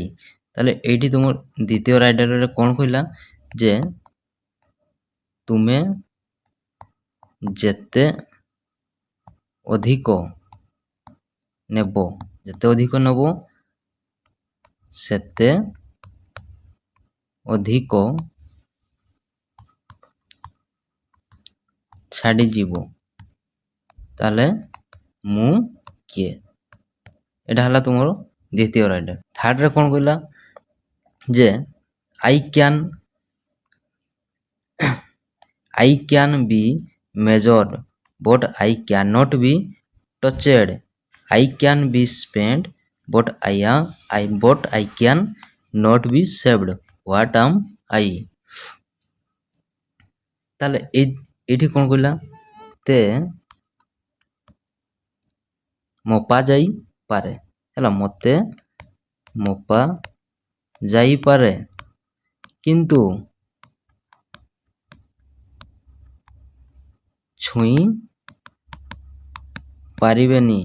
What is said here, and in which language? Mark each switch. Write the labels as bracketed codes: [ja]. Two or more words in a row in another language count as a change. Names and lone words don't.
[or] ତାହେଲେ ଏଇଠି ତୁମ ଦ୍ୱିତୀୟ ରାଇଡରରେ କ'ଣ କହିଲା, ଯେ ତୁମେ ଯେତେ ଅଧିକ ନେବ, ସେତେ ଅଧିକ ଛାଡ଼ିଯିବ। ତାହେଲେ ମୁଁ କିଏ? ଏଇଟା ହେଲା ତୁମର ଦ୍ୱିତୀୟ ରାଇଡର। ଥାର୍ଡ଼ରେ କ'ଣ କହିଲା, ଯେ [en] I can be measured but I cannot be touched. I can be spent but I can not be saved. What am I? [or] ତାହେଲେ ଏଇଠି କ'ଣ କହିଲା, ତେ ମପା ଯାଇପାରେ, ହେଲା, ମୋତେ ମପା ଯାଇପାରେ କିନ୍ତୁ ଛୁଇଁ ପାରିବେନି।